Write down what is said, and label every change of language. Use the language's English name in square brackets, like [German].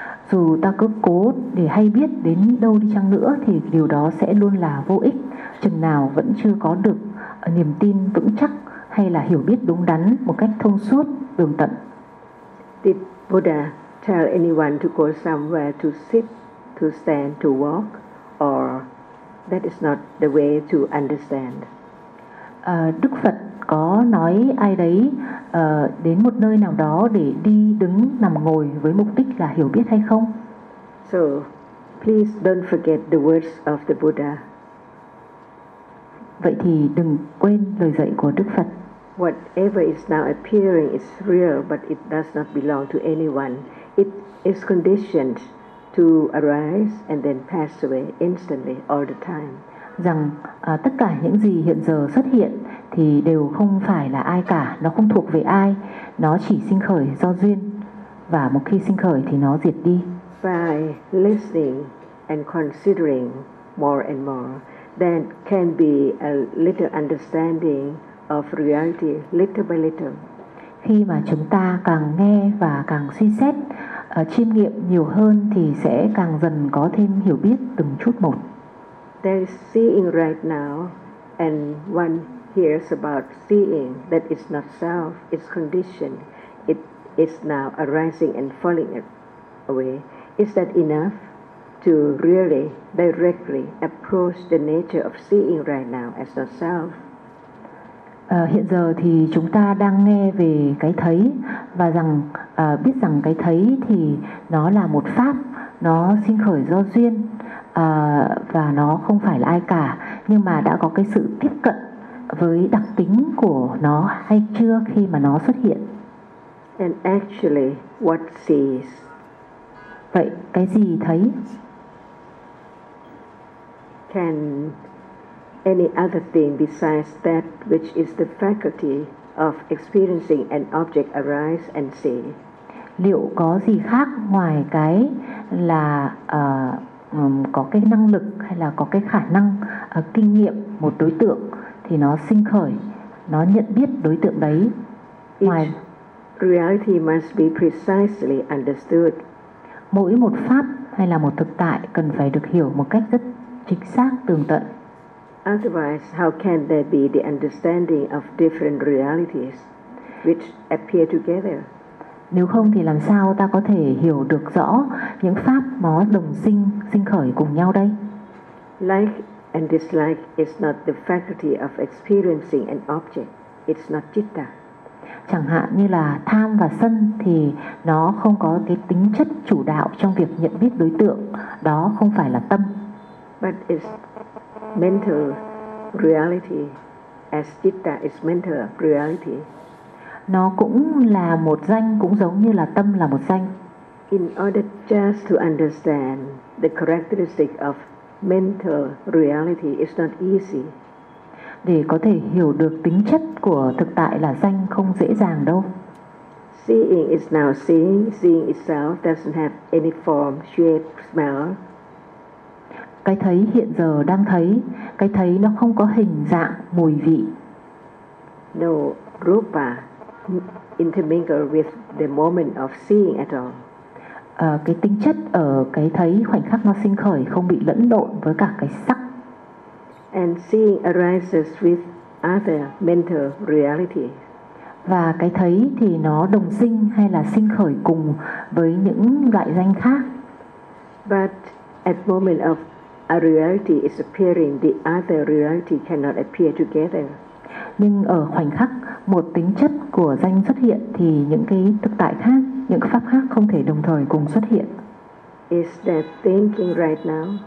[Vietnamese] Dù ta cứ cố để hay biết đến đâu đi chăng nữa thì điều đó sẽ luôn là vô ích, chừng nào vẫn chưa có được niềm tin vững chắc hay là hiểu biết đúng đắn một cách thông suốt, tường tận. [English] Did Buddha tell anyone to go somewhere to sit, to stand, to walk, or that is not the way to understand? [Vietnamese] Đức Phật có nói ai đấy đến một nơi nào đó để đi đứng nằm ngồi với mục đích là hiểu biết hay không? [English] So, please don't forget the words of the Buddha. [Vietnamese] Vậy thì đừng quên lời dạy của Đức Phật. [English] Whatever is now appearing is real, but it does not belong to anyone. It is conditioned to arise and then pass away instantly all the time. [Vietnamese] Rằng tất cả những gì hiện giờ xuất hiện thì đều không phải là ai cả, nó không thuộc về ai, nó chỉ sinh khởi do duyên và một khi sinh khởi thì nó diệt đi. [English] By listening and considering more and more, then can be a little understanding of reality little by little. [Vietnamese] Khi mà chúng ta càng nghe và càng suy xét, chiêm nghiệm nhiều hơn thì sẽ càng dần có thêm hiểu biết từng chút một. [English] There is seeing right now, and one hears about seeing that is not self, it's conditioned, it is now arising and falling away. Is that enough to really directly approach the nature of seeing right now as not self? [Vietnamese] Hiện giờ thì chúng ta đang nghe về cái thấy và rằng biết rằng cái thấy thì nó là một pháp, nó sinh khởi do duyên. Và nó không phải là ai cả, nhưng mà đã có cái sự tiếp cận với đặc tính của nó hay chưa khi mà nó xuất hiện. [English] And actually what sees? [Vietnamese] Vậy cái gì thấy? [English] Can any other thing besides that which is the faculty of experiencing an object arise and see? [Vietnamese] Liệu có gì khác ngoài cái là có cái năng lực hay là có cái khả năng kinh nghiệm một đối tượng thì nó sinh khởi, nó nhận biết đối tượng đấy. Ngoài [English] each reality must be precisely understood. [Vietnamese] Mỗi một pháp hay là một thực tại cần phải được hiểu một cách rất chính xác, tường tận. [English] Otherwise, how can there be the understanding of different realities which appear together? [Vietnamese] Nếu không thì làm sao ta có thể hiểu được rõ những pháp nó đồng sinh, sinh khởi cùng nhau đây? [English] Like and dislike is not the faculty of experiencing an object. It's not citta. [Vietnamese] Chẳng hạn như là tham và sân thì nó không có cái tính chất chủ đạo trong việc nhận biết đối tượng. Đó không phải là tâm. [English] But it's mental reality as citta is mental reality. [Vietnamese] Nó cũng là một danh, cũng giống như là tâm là một danh. [English] In order just to understand the characteristic of mental reality is not easy. [Vietnamese] Để có thể hiểu được tính chất của thực tại là danh không dễ dàng đâu. [English] Seeing is now seeing. Seeing itself doesn't have any form, shape, smell. [Vietnamese] Cái thấy hiện giờ đang thấy, cái thấy nó không có hình dạng, mùi vị. [English] No rupa intermingle with the moment of seeing at all. [Vietnamese] Cái tính chất ở cái thấy khoảnh khắc nó sinh khởi không bị lẫn lộn với cả cái sắc. [English] And seeing arises with other mental reality. [Vietnamese] Và cái thấy thì nó đồng sinh hay là sinh khởi cùng với những loại danh khác. [English] But at moment of a reality is appearing, the other reality cannot appear together. [Vietnamese] Nhưng ở khoảnh khắc một tính chất của danh xuất hiện thì những cái thực tại khác, những pháp khác không thể đồng thời cùng xuất hiện. [English] Is that thinking right now?